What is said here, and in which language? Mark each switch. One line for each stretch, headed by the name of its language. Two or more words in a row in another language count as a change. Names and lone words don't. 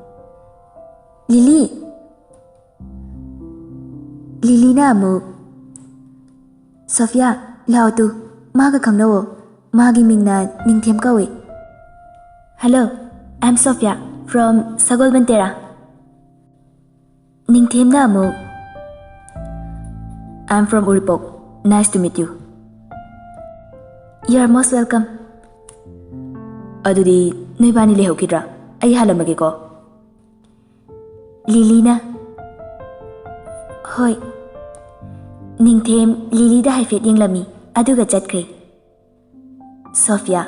Manipuri: Lily na amuk Sophia lao tu maga khangnawo magi mingna Ningthem kawe.
English: Hello, I'm Sophia from Sagolbantera.
Manipuri: Ningthem na amuk.
English: I'm from Uripok. Nice to meet you. You're most welcome.
Manipuri: Adudi noibani lehokidra ai halamage ko. Lily na. Hoi. Ningthem Lily da haifet yenglami aduga chatkre. Sophia.